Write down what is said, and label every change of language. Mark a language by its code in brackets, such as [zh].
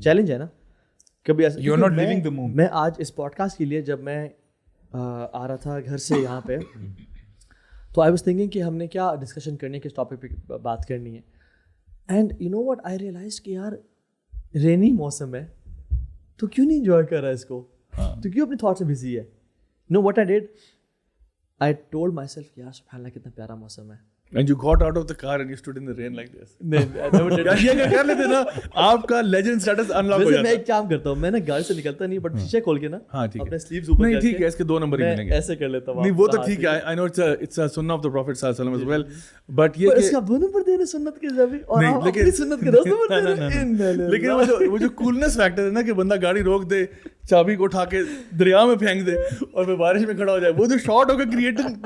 [ur] Challenge ہے نا کبھی ایسا. میں آج اس پوڈ کاسٹ کے لیے جب میں آ رہا تھا گھر سے یہاں پہ, تو [en] I was thinking [ur] کہ ہم نے کیا ڈسکشن کرنی ہے, کس ٹاپک پہ بات کرنی ہے. [en] and you know what, I realise [ur] کہ یار رینی موسم ہے تو کیوں نہیں انجوائے کر رہا ہے اس کو, تو کیوں اپنے تھاٹس میں بزی ہے. [en] know what I did, I told myself [ur] یار سبحان اللہ کتنا پیارا موسم ہے. [en] And you got out of the car and you stood in the rain like this. [ur] یہ کر لیتے نا, آپ کا لیجنڈ سٹیٹس انلاک ہو جاتا ہے. میں ایک کام کرتا ہوں, میں نا گاڑی سے نکلتا نہیں, بٹ شیشے کھول کے نا اپنے سلیوز اوپر نہیں ٹھیک ہے, اس کے 2 نمبر ہی ملیں گے. ایسے کر لیتا ہوں. نہیں وہ تو ٹھیک ہے, [en] I know it's a sunnah of the Prophet صلی اللہ علیہ وسلم as well, but یہ [ur] اس کا 2 نمبر دے رہے سنت کے جب, اور آپ اپنی سنت کے 10 نمبر دے رہے. لیکن وہ جو کولنس فیکٹر ہے نا کہ بندہ گاڑی روک دے, چابی کو اٹھا کے دریا میں پھینک دے اور پھر بارش میں کھڑا ہو جائے, وہ جو شاٹ ہوگا کریٹو